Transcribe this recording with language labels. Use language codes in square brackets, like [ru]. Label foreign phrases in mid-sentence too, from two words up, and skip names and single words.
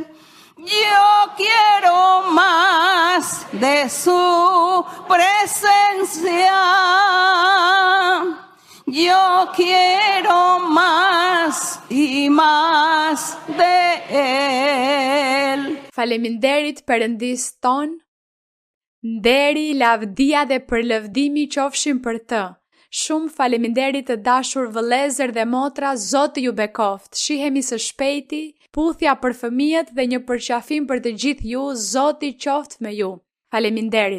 [es] Yo quiero más de su presencia. Yo quiero más y más de Él. [sq] Faleminderit Perëndis ton, nderi, lavdia dhe përlëvdimi qofshin për të. Shumë faleminderit të dashur vëllezër dhe motra, Zoti ju bekoft. Shihemi së shpejti, puthja për fëmijët dhe një përqafim për të gjithë ju, Zoti qoftë me ju.